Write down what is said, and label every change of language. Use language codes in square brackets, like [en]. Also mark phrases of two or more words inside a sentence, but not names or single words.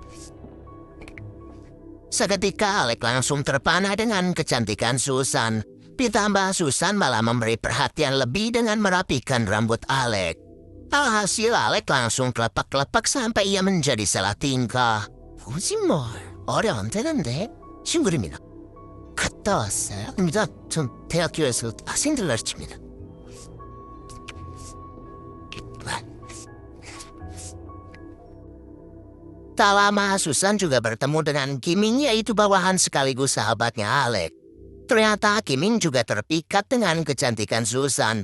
[id] Seketika Alec langsung terpana dengan kecantikan Susan. Ditambah Susan malah memberi perhatian lebih dengan merapikan rambut Alec. Alhasil Alec langsung kelepak-kelepak sampai ia menjadi salah tingkah. [ko] 거짓말. 어려 안 되는데? 친구입니다. 갔다 왔어요? 아닙니다. 전 대학교에서 학생들 가르칩니다. [id] Tak lama Susan juga bertemu dengan Kiming, yaitu bawahan sekaligus sahabatnya Alec. Ternyata Kiming juga terpikat dengan kecantikan Susan.